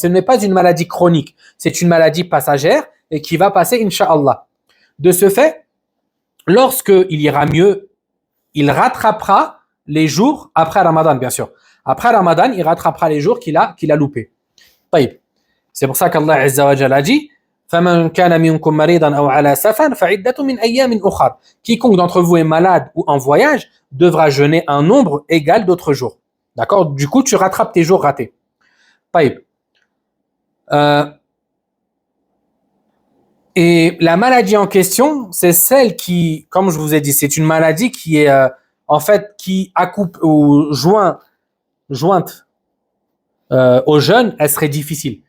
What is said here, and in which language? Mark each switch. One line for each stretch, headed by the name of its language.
French: Ce n'est pas une maladie chronique, c'est une maladie passagère et qui va passer, Inch'Allah. De ce fait, lorsqu'il ira mieux, il rattrapera les jours après Ramadan, bien sûr. Après Ramadan, il rattrapera les jours qu'il a loupés. C'est pour ça qu'Allah Azza wa Jalla a dit
Arabic: فَمَنْ كَانَ مِنْكُمْ مَرِيضًا أَوْ عَلَى سَفَرٍ فَعِدَّةٌ مِنْ أَيَّامٍ أُخَرَ.
French: Quiconque d'entre vous est malade ou en voyage devra jeûner un nombre égal d'autres jours. D'accord? Du coup, tu rattrapes tes jours ratés. Et la maladie en question, c'est celle qui, comme je vous ai dit, c'est une maladie qui est en fait qui accoupe ou jointe au jeûne, elle serait difficile.